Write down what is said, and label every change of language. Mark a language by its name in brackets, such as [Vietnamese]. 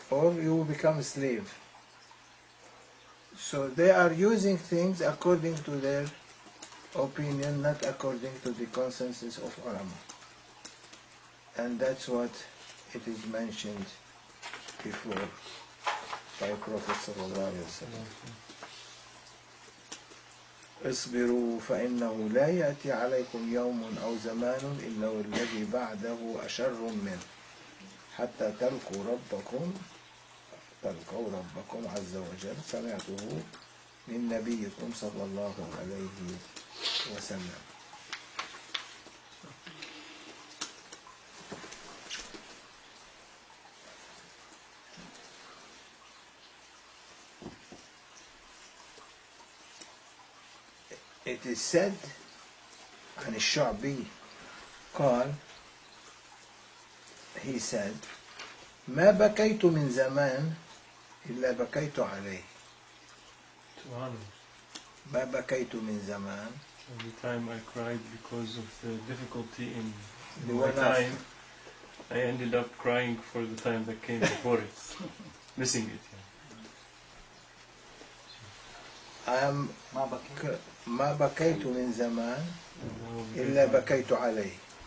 [English] Or you will become a slave. So they are using things according to their opinion, not according to the consensus of ulama. And that's what it is mentioned before by Prophet sallallahu alaihi wasallam. [Arabic] اصبروا فإنه لا يأتي عليكم يوم أو زمان إلا والذي بعده أشر منه حتى تلقوا ربكم عز وجل. سمعته من نبيكم صلى الله عليه وسلم. [English] It is said [Arabic] عن الشعبي قال, [English] he said, [Arabic] ما بكيت من زمان إلا بكيت عليه. ما بكيت من زمان. [English] Every time I cried because of the difficulty in The my one time, I ended up crying for the time that came before it, missing it. I am [Arabic] ما بكيت من زمان إلا بكيت عليه.